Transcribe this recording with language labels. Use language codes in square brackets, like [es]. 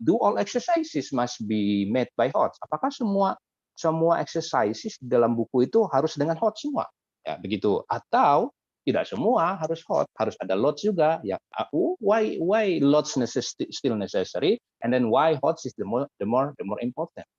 [en] Do all exercises must be made by HOTS? [id] Apakah semua exercises dalam buku itu harus dengan HOTS semua? Ya, begitu. Atau tidak semua harus HOTS, harus ada LOTS juga. [en] Ya, why LOTS still necessary, and then why HOTS is the more important.